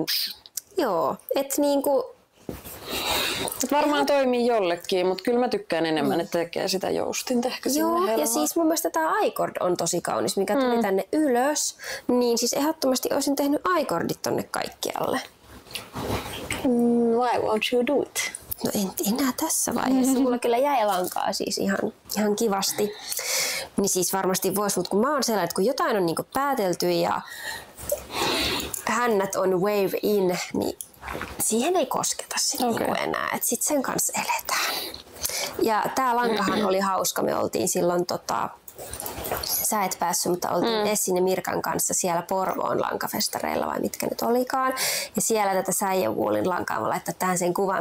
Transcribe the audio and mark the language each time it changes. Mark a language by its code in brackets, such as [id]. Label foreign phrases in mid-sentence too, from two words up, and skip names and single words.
[fi] Joo, että niinku varmaan toimii jollekin, mutta kyllä mä tykkään enemmän, että tekee sitä joustinta ehkä sinne helmaan. Ja siis mun mielestä tää I-cord on tosi kaunis, mikä tuli tänne ylös. Niin siis ehdottomasti olisin tehnyt I-cordit tonne kaikkialle. [en] Why won't you do it? [fi] No en enää tässä vaiheessa. Mulla kyllä jäi lankaa siis ihan kivasti. Niin siis varmasti vois, mutta kun mä oon sellainen, että kun jotain on niinku päätelty ja hännät on [en] wave in, [fi] niin siihen ei kosketa sit niinku enää. Et sit sen kanssa eletään. Ja tää lankahan oli hauska. Me oltiin silloin sä et päässyt, mutta oltiin Essin ja Mirkan kanssa siellä Porvoon lankafestareilla vai mitkä nyt olikaan. Ja siellä tätä Säijevuulin lankaa mä laittaa tähän sen kuvan.